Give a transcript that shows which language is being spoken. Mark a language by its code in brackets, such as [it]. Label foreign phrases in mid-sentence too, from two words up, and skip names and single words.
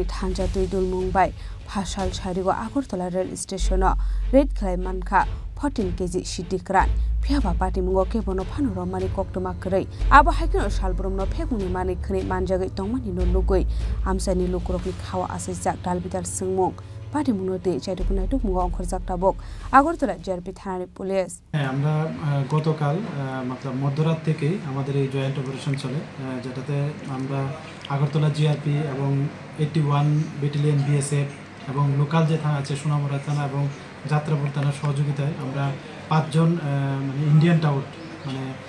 [trp] thanja tuidul mumbai Phasal Charigo Agartala Rail Station Red Khlai Manka 14 kg Shiddikran Phiaba Pati Mungo Kebono Phanoro Mani Koktoma Krei Abo Haikino Salbrum no Phekmuni Mani Khni Manjagai Tongmani no Lugoi Amsani Lukurokni Khawa Asijak Dalbidal Singmung Pati Munote Chaidukuna Tukmungo Onkhorjak Tabok Agartala GRP Thanani Police [bn] আমরা গতকাল मतलब মধ্যরাত থেকে আমাদের এই [en] joint operation [bn] চলে যেটাতে আমরা আগরতলা জিআরপি এবং 81 ব্যাটালিয়ন বিএসএফ এবং লোকাল যে থানা আছে সোনামুড়া থানা এবং যাত্রাপুর থানার সহযোগিতায় আমরা 5 জন মানে [en] Indian tout [bn] মানে